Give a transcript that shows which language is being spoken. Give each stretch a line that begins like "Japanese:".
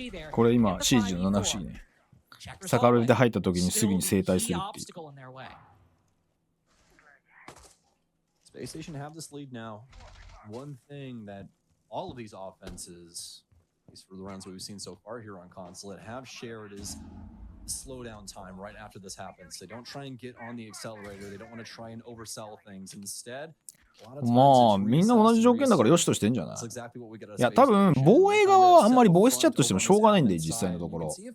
Japanese: これ今シージの7不思議ね。逆らいで入った時にすぐに正対するっていう。
English: Space Station have this lead now. One thing that all of these offenses, at least for the rounds we've seen so far here on console, have shared is slow down time right after this happens. They don't try and get on the accelerator. They don't want to try and oversell things. Instead,
Japanese: まあみんな同じ条件だからよしとしてんじゃない。いや多分防衛側はあんまりボイスチャットしてもしょうがないんで実際のところ。